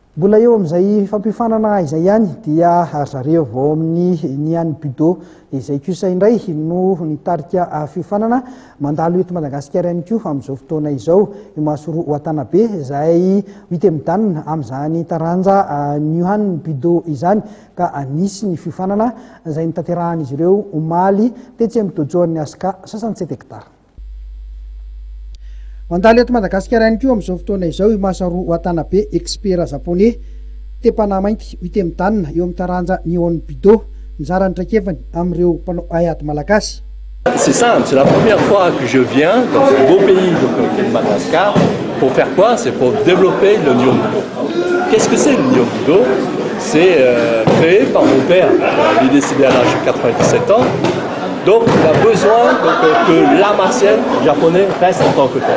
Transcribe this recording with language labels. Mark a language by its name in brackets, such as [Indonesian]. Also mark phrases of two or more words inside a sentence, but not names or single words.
[Malagasy] Mbola eo amin'izay fampifanana izay ihany dia zareo vao amin'ny niany budo izay kosa indray no nitarika fifanana mandalo eto Madagasikara ihany koa amin'izao fotoana izao i Masoro Watanabe izay hita midanina amin'izany taranja niany budo izany ka anisy ny fifanana izay nitaterahan'izy ireo omaly tetsy amin'ny dojoan'ny Aska 67 hectares. Mandalo eto Madagasikara ihany koa amin'izao fotoana izao i Masoro Watanabe [French] expert japonais [Malagasy] tepana mainty hita midanina eo amin'ny taranja niony budo mizara ndraikevany amin'ireo mpanao ayady malagasy. [French] C'est simple, c'est la première fois que je viens dans ce beau pays de Madagascar. Pour faire quoi? C'est pour développer le Nyon Budo. Qu'est-ce que c'est le Nyon Budo? C'est créé par mon père. Il est décédé à l'âge de 97 ans. Donc il a besoin que l'art martial japonais reste en tant que tel.